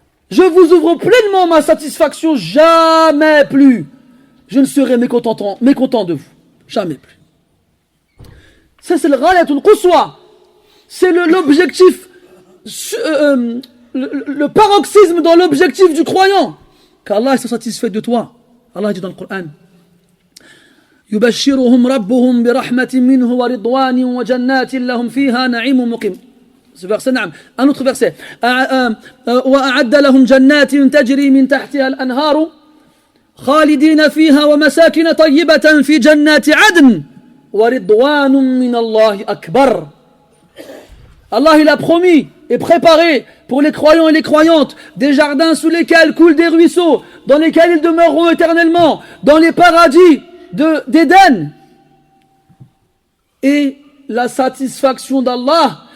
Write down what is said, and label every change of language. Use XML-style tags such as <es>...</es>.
<fr>Je vous ouvre pleinement ma satisfaction, jamais plus. Je ne serai mécontent de vous. Jamais plus. Ça c'est le ghalatul quswa. C'est l'objectif, le paroxysme dans l'objectif du croyant. Qu'Allah est satisfait de toi. Allah dit dans le Coran</fr> <ar>يبشرهم ربهم برحمة منه ورضوان وجنات لهم فيها نعيم مقيم.</ar> <fr>Ce verset, نعم. Un autre verset.</fr> <ar>وأعد لهم جنات تجري من تحتها الأنهار خالدين فيها ومساكن طيبة في جنات عدن ورضوان من الله أكبر.</ar> <fr>Allah il a promis et préparé pour les croyants et les croyantes des jardins sous lesquels coulent des ruisseaux, dans lesquels ils demeureront éternellement, dans les paradis d'Éden. Et la satisfaction d'Allah</fr>